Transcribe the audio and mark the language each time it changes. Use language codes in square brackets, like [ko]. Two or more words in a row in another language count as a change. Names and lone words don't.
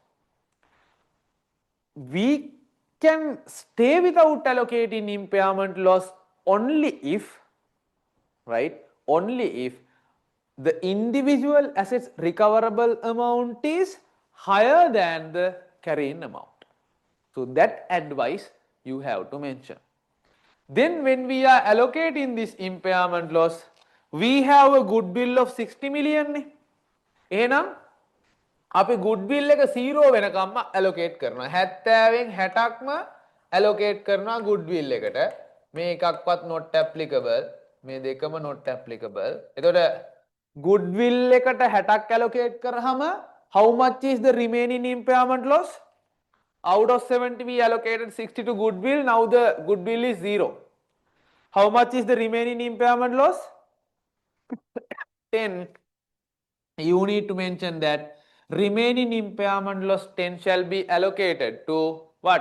[en] We can stay without allocating impairment loss only if, right, only if the individual assets recoverable amount is higher than the carrying amount. So that advice you have to mention. Then when we are allocating this impairment loss, we have a goodwill of 60 million. [si] එහෙනම් අපි goodwill එක 0 වෙනකම්ම allocate කරනවා. 70න් 60ක්ම allocate කරනවා goodwill එකට. මේ එකක්වත් [en] not applicable. [si] මේ දෙකම [en] not applicable. [si] එතකොට goodwill එකට 60ක් allocate කරාම [en] how much is the remaining impairment loss? Out of 70 we allocated 60 to goodwill. Now the goodwill is 0. How much is the remaining impairment loss? 10. You need to mention that remaining impairment loss 10 shall be allocated to what?